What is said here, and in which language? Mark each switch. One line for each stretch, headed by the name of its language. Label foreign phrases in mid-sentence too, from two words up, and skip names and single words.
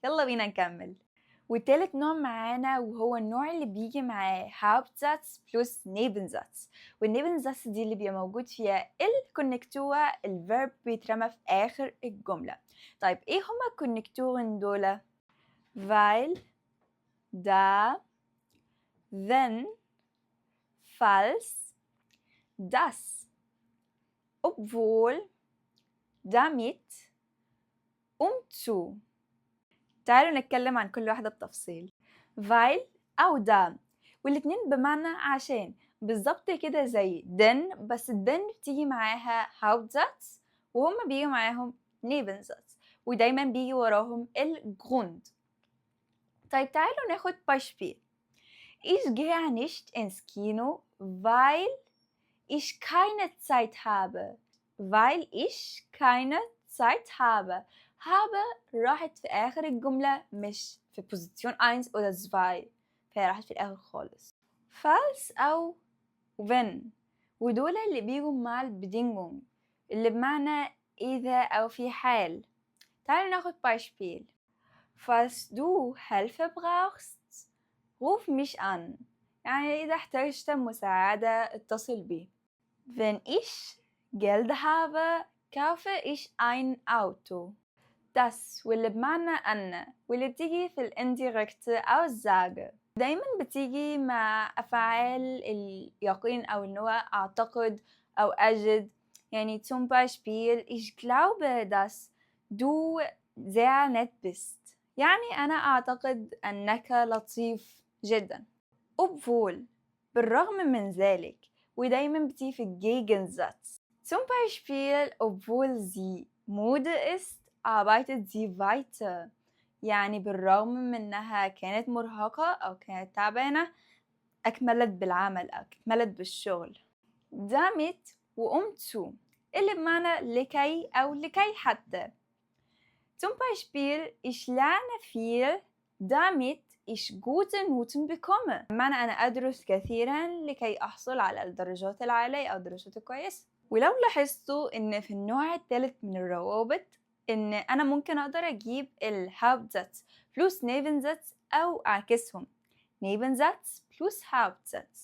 Arabic: يلا بينا نكمل. والتالت نوع معانا وهو النوع اللي بيجي معاه
German: Hauptsatz plus Nebensatz.
Arabic: والنيبنزاتس دي اللي بيبقى موجود فيها الكونكتورة الفيرب بيترمى في آخر الجملة. طيب ايه هما الكونكتورن دول؟
German: weil, da, wenn, falls, das, obwohl, damit, zu.
Arabic: تعالوا نتكلم عن كل واحدة بتفصيل. weil أو da، والاتنين بمعنى عشان، بالظبط كده زي denn، بس denn بتيجي معاها Hauptsatz وهما بيجي معاهم Nebensatz، ودايما بيجي وراهم الجروند. طيب تعالوا ناخد Beispiel.
German: Ich gehe nicht ins Kino, weil ich keine Zeit habe. weil ich keine Zeit habe.
Arabic: habe راحت في آخر الجملة مش في
German: position 1 oder 2،
Arabic: فهي راحت في الآخر خالص. falls أو wenn، ودول اللي بيجوا مع البedingung اللي بمعنى إذا أو في حال. تعالوا ناخد Beispiel.
German: falls du Hilfe brauchst, ruf mich an.
Arabic: يعني إذا احتجت مساعدة اتصل بي.
German: wenn ich Geld habe, kaufe ich ein Auto.
Arabic: das واللي بمعنى أن، واللي بتيجي في الانdirect أو الزاجة، دايما بتيجي مع أفعال اليقين أو اللي هو أعتقد أو أجد.
German: يعني zum Beispiel ich glaube dass du sehr nett bist،
Arabic: يعني أنا أعتقد أنك لطيف جدا. obwohl بالرغم من ذلك، ودايما بتيجي في Gegensatz.
German: zum Beispiel obwohl sie Mode ist arbeitet sie weiter،
Arabic: يعني بالرغم من انها كانت مرهقة او كانت تعبانة اكملت بالعمل او اكملت بالشغل.
German: damit zu
Arabic: اللي بمعنى لكي او لكي حتى.
German: zum Beispiel ich lerne viel damit ich gute Noten bekomme،
Arabic: بمعنى أنا أدرس كثيرا لكي أحصل على الدرجات العالية أو الدرجات الكويسة. ولو لاحظتوا إن في النوع الثالث من الروابط إن أنا ممكن أقدر أجيب
German: Hauptsatz plus Nebensatz
Arabic: أو أعكسهم
German: Nebensatz plus Hauptsatz.